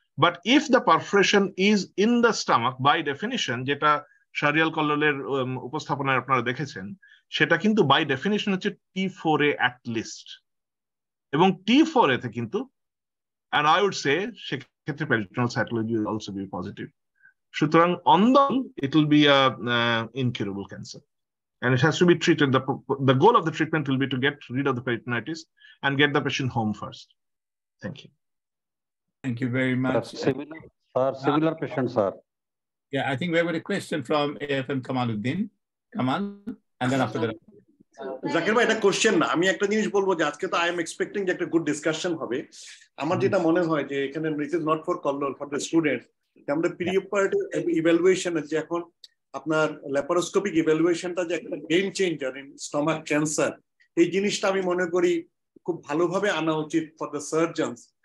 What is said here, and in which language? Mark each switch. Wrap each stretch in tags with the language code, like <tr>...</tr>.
<en>but if the perforation is in the stomach, by definition,</en> <bn>যেটা শাহরিয়ার কল্লোলের উপস্থাপনায় আপনারা দেখেছেন, সেটা কিন্তু বাই ডেফিনিশন হচ্ছে T4A অ্যাট লিস্ট, এবং T4A তে কিন্তু,</bn> <en>and I would say</en> <bn>সেক্ষেত্রে</bn> <en>peritoneal cytology will also be positive. সুতরাং on the whole, it will be a incurable cancer, and it has to be treated. The goal of the treatment will be to get rid of the peritonitis and get the patient home first. Thank you. Thank you very much. Similar patients, sir. Yeah, I think we have a question from AFM Kamaluddin. Kamal, and then after that.</en> <bn>Zakir ভাই, এটা question না, আমি একটা জিনিস বলবো যে আজকে তো</bn> <en>I am expecting</en> <bn>যে একটা গুড ডিসকাশন হবে। আমার যেটা মনে হয় যে এখানে</bn> <en>it is not for Kallol, for the students,</en> <bn>আমরা পিরিয়ড ইভ্যালুয়েশন, যে এখন আপনার ল্যাপারোস্কোপিক ইভ্যালুয়েশনটা যে একটা game changer in stomach cancer, এই জিনিসটা আমি মনে করি খুব ভালোভাবে আনা উচিত</bn> <en>For the surgeons.</en>